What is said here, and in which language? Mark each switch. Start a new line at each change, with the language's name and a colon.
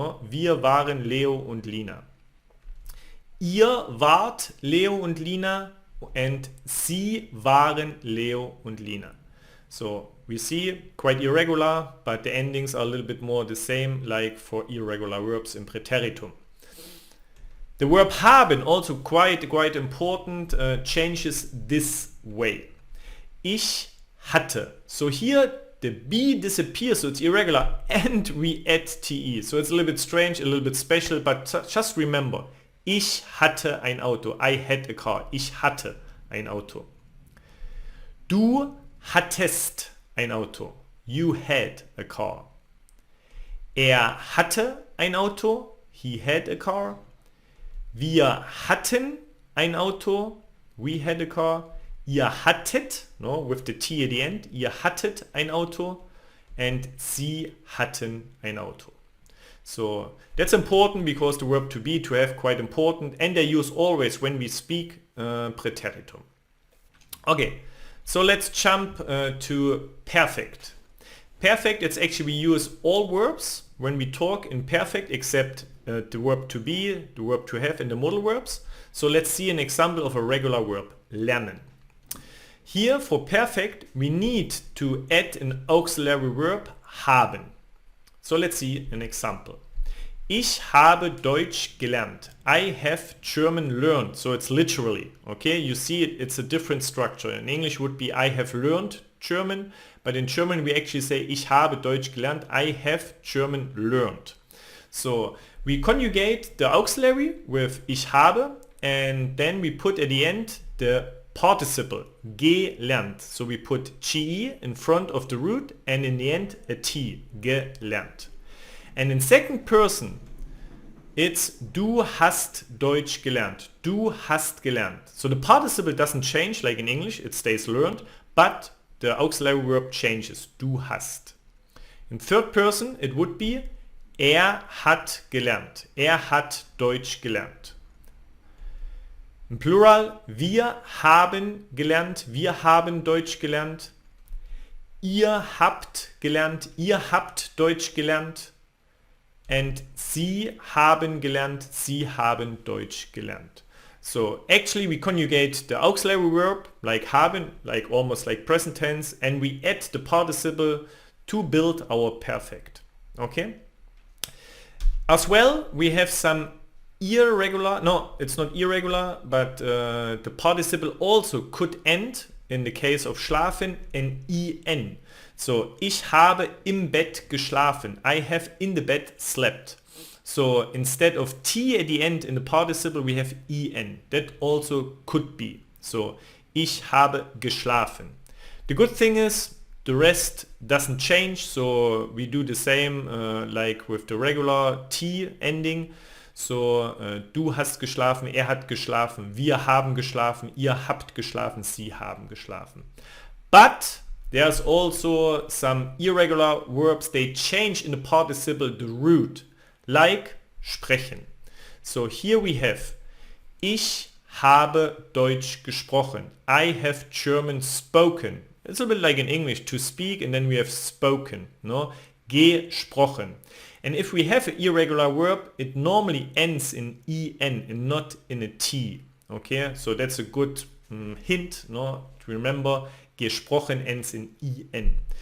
German: Wir waren Leo und Lina. Ihr wart Leo und Lina, and sie waren Leo und Lina.
English: So we see quite irregular, but the endings are a little bit more the same like for irregular verbs in Präteritum. The verb haben, also quite important, changes this way.
German: Ich hatte.
English: So here the B disappears, so it's irregular, and we add TE. So it's a little bit strange, a little bit special, but just remember,
German: ich hatte ein Auto.
English: I had a car.
German: Ich hatte ein Auto. Du hattest ein Auto.
English: You had a car.
German: Er hatte ein Auto.
English: He had a car.
German: Wir hatten ein Auto.
English: We had a car.
German: Ihr hattet,
English: no, with the T at the end,
German: ihr hattet ein Auto. And sie hatten ein Auto.
English: So that's important because the verb to be, to have, quite important, and they use always when we speak Präteritum. Okay, so let's jump to perfect. Perfect, it's actually we use all verbs when we talk in perfect except the verb to be, the verb to have, and the modal verbs. So let's see an example of a regular verb, lernen. Here for perfect we need to add an auxiliary verb, haben. So let's see an example.
German: Ich habe Deutsch gelernt.
English: I have German learned. So it's literally, okay? You see it's a different structure. In English would be I have learned German, but in German we actually say
German: ich habe Deutsch gelernt.
English: I have German learned. So we conjugate the auxiliary with
German: ich habe,
English: and then we put at the end the participle gelernt. So we put ge in front of the root and in the end a t, gelernt. And in second person it's
German: du hast Deutsch gelernt. Du hast gelernt.
English: So the participle doesn't change like in English, it stays learned, but the auxiliary verb changes.
German: Du hast.
English: In third person it would be
German: er hat gelernt. Er hat Deutsch gelernt. Im Plural, wir haben gelernt, wir haben Deutsch gelernt. Ihr habt gelernt, ihr habt Deutsch gelernt. And sie haben gelernt, sie haben Deutsch gelernt.
English: So actually we conjugate the auxiliary verb like haben, like almost like present tense, and we add the participle to build our perfect. Okay? As well, we have some irregular, no, it's not irregular, but the participle also could end, in the case of schlafen, in en.
German: So, ich habe im Bett geschlafen.
English: I have in the bed slept. So, instead of t at the end in the participle, we have en. That also could be. So,
German: ich habe geschlafen.
English: The good thing is, the rest doesn't change, so we do the same like with the regular T ending.
German: So du hast geschlafen, er hat geschlafen, wir haben geschlafen, ihr habt geschlafen, sie haben geschlafen.
English: But there's also some irregular verbs, they change in the participle the root, like sprechen. So here we have
German: ich habe Deutsch gesprochen.
English: I have German spoken. It's a bit like in English, to speak, and then we have spoken, no? Gesprochen. And if we have an irregular verb, it normally ends in en and not in a t. Okay, so that's a good hint, no? To remember, gesprochen ends in en.